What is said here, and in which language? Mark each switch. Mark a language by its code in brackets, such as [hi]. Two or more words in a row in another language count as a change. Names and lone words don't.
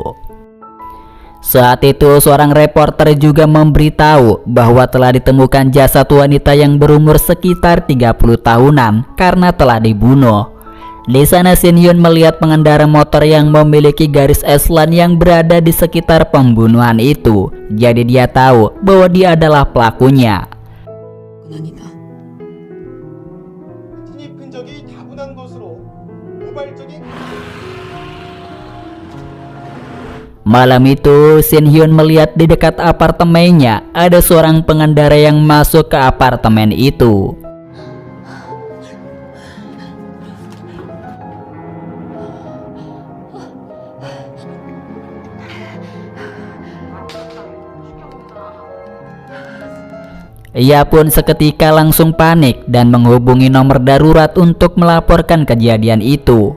[id] Saat itu seorang reporter juga memberitahu bahwa telah ditemukan jasad wanita yang berumur sekitar 30 tahunan karena telah dibunuh. Di sana Shin Hyun melihat pengendara motor yang memiliki garis eslan yang berada di sekitar pembunuhan itu. Jadi dia tahu bahwa dia adalah pelakunya. [ko] 아니다. 진입 흔적이 다분한 것으로 우발적인 [id] Malam itu Shin Hyun melihat di dekat apartemennya ada seorang pengendara yang masuk ke apartemen itu. Ia pun seketika langsung panik dan menghubungi nomor darurat untuk melaporkan kejadian itu.